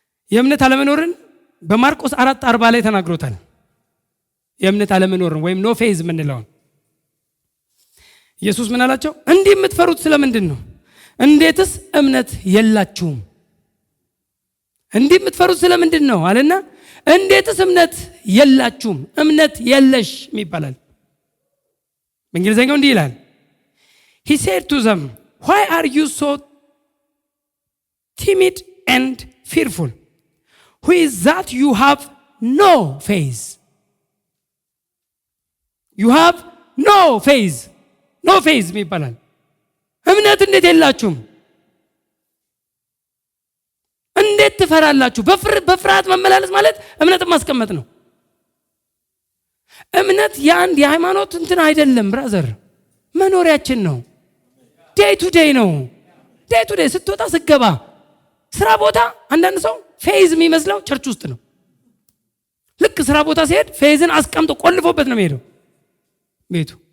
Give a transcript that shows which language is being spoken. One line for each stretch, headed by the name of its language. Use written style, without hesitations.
Amharic: የእምነት አለመኖርን በማርቆስ 4:40 ላይ ተናግሮታል። የእምነት አለመኖርን ወይም ኖ ፌዝ የምንለውን ኢየሱስ ምን አላቸው? እንዲህ የምትፈሩት ስለምንድን ነው? እንዴትስ እምነት የላችሁም? እንዲህ የምትፈሩት ስለምንድን ነው አለና እንዴትስ እምነት የላችሁም? እምነት የለሽ ይባላል። በእንግሊዝኛው እንዲህ ይላል
English: He said to them, why are you so timid and fearful? Who is that you have no faith? You have no faith.
Amharic: No faith ይባላል። እምነት እንዴት የላችሁም? እንዴት ትፈራላችሁ? በፍርሃት መመላለስ ማለት እምነትን ማስቀመጥ ነው። እምነት የአንድ የሃይማኖት እንትን አይደለም ብራዘር፣ መኖሪያችን ነው። ዴይ ቱ ዴይ ነው። ዴይ ቱ ዴይ ስትወጣ ስገባ ስራ ቦታ አንዳንድ ሰው ፌዝ የሚመስለው ቸርች ውስጥ ነው። ልክ ስራ ቦታ ሲሄድ ፌዝን አስቀምጦ ቆልፎበት ነው የሚሄደው ቤቱ።